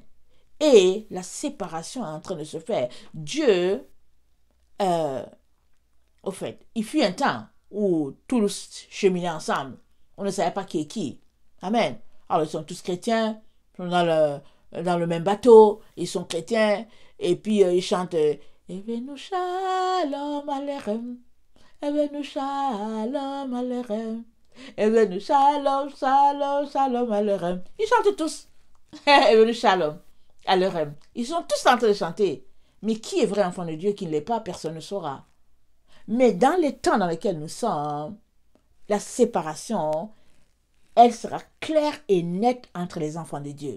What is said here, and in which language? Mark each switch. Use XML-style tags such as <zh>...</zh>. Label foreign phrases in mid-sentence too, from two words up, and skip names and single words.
<fr>Et la séparation est en train de se faire. Dieu, au fait, il fut un temps où tous cheminaient ensemble. On ne savait pas qui est qui. Amen. Alors, ils sont tous chrétiens, ils sont dans le même bateau, ils sont chrétiens, et puis ils chantent Evenu Shalom Aleichem, Evenu Shalom Aleichem, Evenu Shalom, Shalom, Shalom Aleichem. Ils chantent tous Evenu Shalom Aleichem. Ils sont tous en train de chanter. Mais qui est vrai enfant de Dieu, qui ne l'est pas, personne ne saura. Mais dans les temps dans lesquels nous sommes, la séparation, elle sera claire et nette entre les enfants de Dieu.</fr>